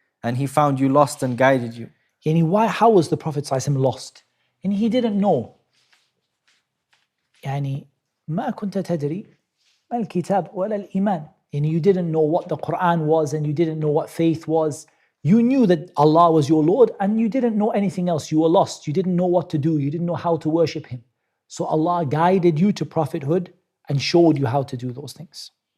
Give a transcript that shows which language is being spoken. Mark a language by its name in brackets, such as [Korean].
[English] And he found you lost and guided you. How was the Prophet ﷺ lost? And he didn't know. [Arabic] ما كنت تدري ما الكتاب ولا الإيمان. [English] You didn't know what the Qur'an was and you didn't know what faith was. You knew that Allah was your Lord and you didn't know anything else. You were lost. You didn't know what to do. You didn't know how to worship Him. So Allah guided you to prophethood and showed you how to do those things.